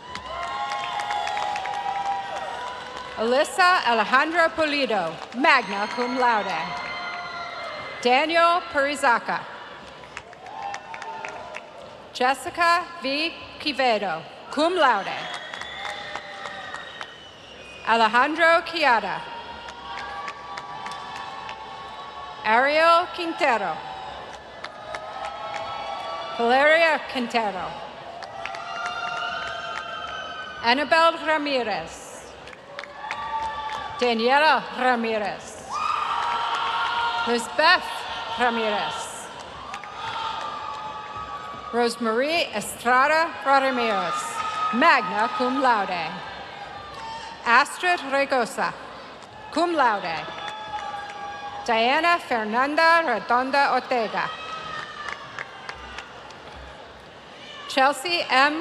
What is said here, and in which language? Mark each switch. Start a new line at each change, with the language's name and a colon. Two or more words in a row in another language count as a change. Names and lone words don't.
English: Alyssa Alejandra Pulido,
Latin: magna cum laude.
English: Daniel Perizaka. Jessica V.
Latin: Quivedo, cum laude.
English: Alejandro Chiara. Ariel Quintero. Valeria Quintero. Annabelle Ramirez. Daniela Ramirez. Lisbeth Ramirez. Rosemarie Estrada Ramirez,
Latin: magna cum laude.
English: Astrid Regosa,
Latin: cum laude.
English: Diana Fernanda Redonda Ortega. Chelsea M.